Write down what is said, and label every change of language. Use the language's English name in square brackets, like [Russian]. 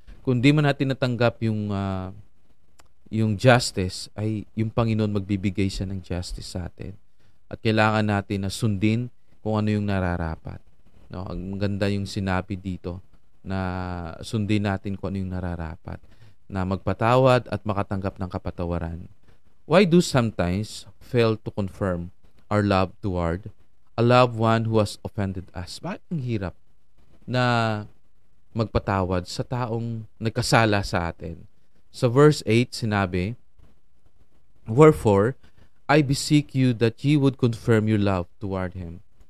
[Filipino] Kung di man natin natanggap yung justice, ay yung Panginoon magbibigay siya ng justice sa atin. At kailangan natin na sundin kung ano yung nararapat. No, ang ganda yung sinabi dito na sundin natin kung ano yung nararapat. Na magpatawad at makatanggap ng kapatawaran. [English] Why do sometimes fail to confirm our love toward a loved one who has offended us? [Filipino] Bakit ang hirap na magpatawad sa taong nagkasala sa atin? Sa verse 8, sinabi, [English] "Wherefore, I beseech you that ye would confirm your love toward him."